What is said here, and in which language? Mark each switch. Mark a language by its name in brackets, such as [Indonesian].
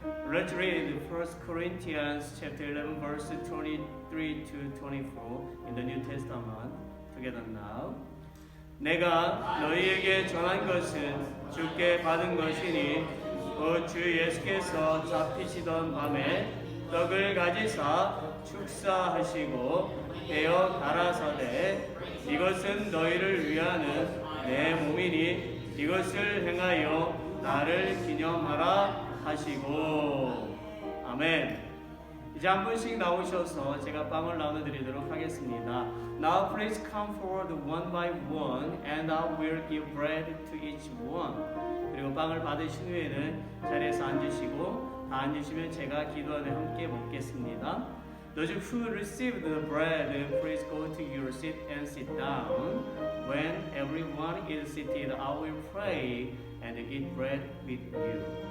[English] Let's read 1 Corinthians chapter 11 verse 23 to 24 in the New Testament together now. [Korean] 내가 너희에게 전한 것은 주께 받은 것이니 주 예수께서 잡히시던 밤에 떡을 가지사 축사하시고 베어 가라사대 이것은 너희를 위하는 내 몸이니 이것을 행하여 나를 기념하라 하시고. 아멘. 이제 한 분씩 나오셔서 제가 빵을 나눠드리도록 하겠습니다. [English] Now please come forward one by one and I will give bread to each one. [Korean] 그리고 빵을 받으신 후에는 자리에서 앉으시고 다 앉으시면 제가 기도하며 함께 먹겠습니다. [English] Those who received the bread, please go to your seat and sit down. When everyone is seated, I will pray and eat bread with you.